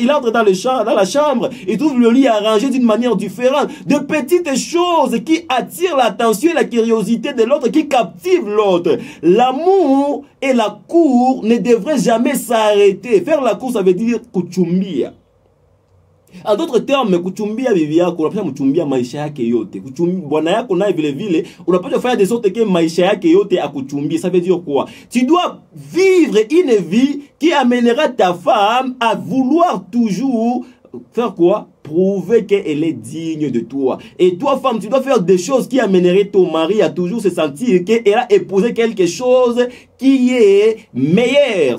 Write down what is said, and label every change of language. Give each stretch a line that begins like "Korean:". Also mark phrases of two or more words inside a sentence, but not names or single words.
French: Il entre dans la chambre, il trouve le lit arrangé d'une manière différente. De petites choses qui attirent l'attention et la curiosité de l'autre, qui captivent l'autre. L'amour et la cour ne devraient jamais s'arrêter. Faire la cour, ça veut dire kuchumbia. En d'autres termes,
Swahili: kuchumbia bibi yako unapaswa mchumbia maisha yake yote. Bwana yako naye vile vile unapaswa
French: faire des sortes que
Swahili: maisha yake yote akuchumbie.
French: Ça veut dire quoi? Tu dois vivre une vie qui amènera ta femme à vouloir toujours faire quoi? Prouver qu'elle est digne de toi. Et toi, femme, tu dois faire des choses qui amèneraient ton mari à toujours se sentir qu'elle a épousé quelque chose qui est meilleur.